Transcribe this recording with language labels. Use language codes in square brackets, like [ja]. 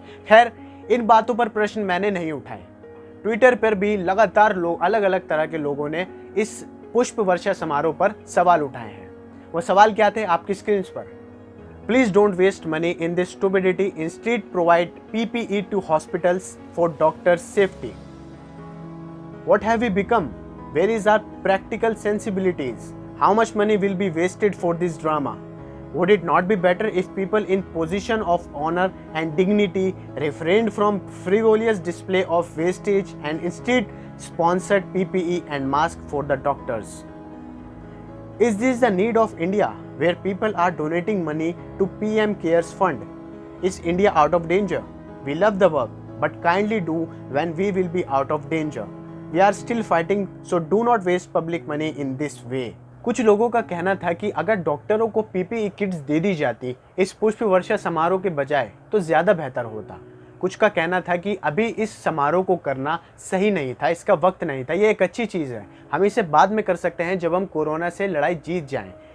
[hi] खैर, इन बातों पर प्रश्न मैंने नहीं उठाए। ट्विटर पर भी लगातार लोग, अलग अलग तरह के लोगों ने इस पुष्प वर्षा समारोह पर सवाल उठाए हैं। वो सवाल क्या थे आपकी स्क्रीन पर? [en] Please don't waste money in this stupidity, instead provide PPE to hospitals for doctors' safety. What have we become? Where is our practical sensibilities? How much money will be wasted for this drama? Would it not be better if people in position of honor and dignity refrained from frivolous display of wastage and instead sponsored PPE and masks for the doctors? Is this the need of India, where people are donating money to PM Cares Fund? Is India out of danger? We love the work, but kindly do when we will be out of danger. We are still fighting, so do not waste public money in this way. [hi] कुछ लोगों का कहना था कि अगर डॉक्टरों को PPE kits दे दी जाती इस पुष्प वर्षा समारोह के बजाय तो ज़्यादा बेहतर होता। कुछ का कहना था कि अभी इस समारोह को करना सही नहीं था, इसका वक्त नहीं था, ये एक अच्छी चीज़ है, हम इसे बाद में कर सकते हैं जब हम कोरोना से लड़ाई जीत जाएं।